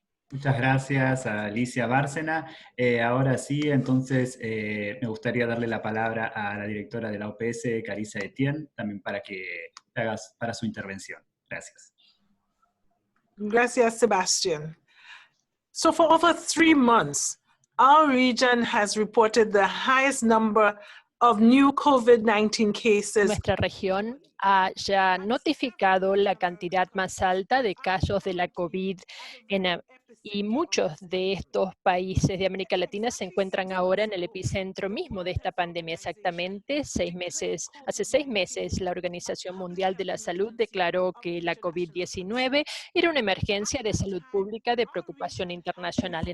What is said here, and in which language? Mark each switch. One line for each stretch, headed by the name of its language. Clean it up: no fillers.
Spanish: Muchas gracias a Alicia Bárcena. Ahora sí, entonces me gustaría darle la palabra a la directora de la OPS, Carissa Etienne, también para que hagas para su intervención. Gracias. Gracias, Sebastian.
English: So for over 3 months, our region has reported the highest number of new COVID-19 cases.
Spanish: Nuestra región ha ya notificado la cantidad más alta de casos de la COVID y muchos de estos países de América Latina se encuentran ahora en el epicentro mismo de esta pandemia. Exactamente hace 6 meses, la Organización Mundial de la Salud declaró que la COVID-19 era una emergencia de salud pública de preocupación internacional.